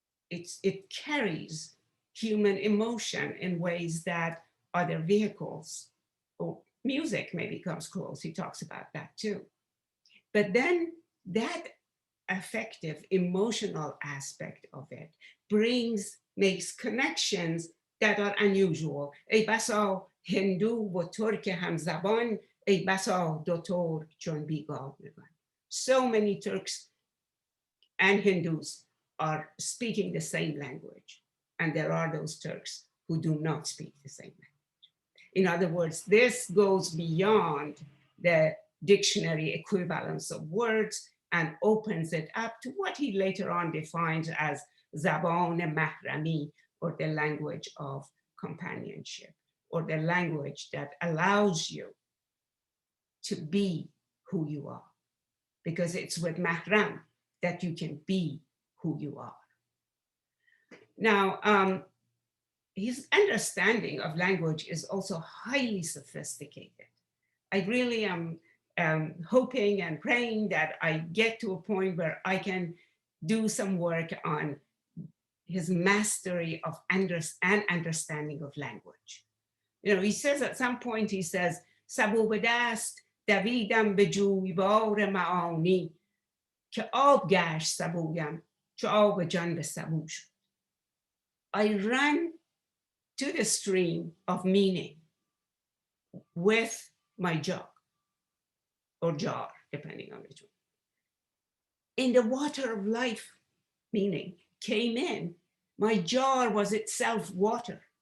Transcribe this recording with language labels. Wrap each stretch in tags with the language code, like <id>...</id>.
<en>It carries human emotion in ways that other vehicles, or music maybe comes close, he talks about that too. But then that affective, emotional aspect of it makes connections that are unusual.</en> <fa>ای بسا هندو و ترک همزبان، ای بسا دو ترک چون بیگاه بگن.</fa> <en>So many Turks and Hindus are speaking the same language, and there are those Turks who do not speak the same language. In other words, this goes beyond the dictionary equivalence of words and opens it up to what he later on defines as</en> <fa>زبان محرمی,</fa> <en>or the language of companionship, or the language that allows you to be who you are, because it's with mahram that you can be who you are. Now, his understanding of language is also highly sophisticated. I really am hoping and praying that I get to a point where I can do some work on his mastery of understanding of language. You know, he says at some point, he says,</en> <fa>سبو به دست دویدم به جویبار معانی که آب گشت سبویم چو آب جان به سبو شد.</fa> <en>I ran to the stream of meaning with my jug or jar, depending on which one. In the water of life, meaning came in, my jar was itself water.</en>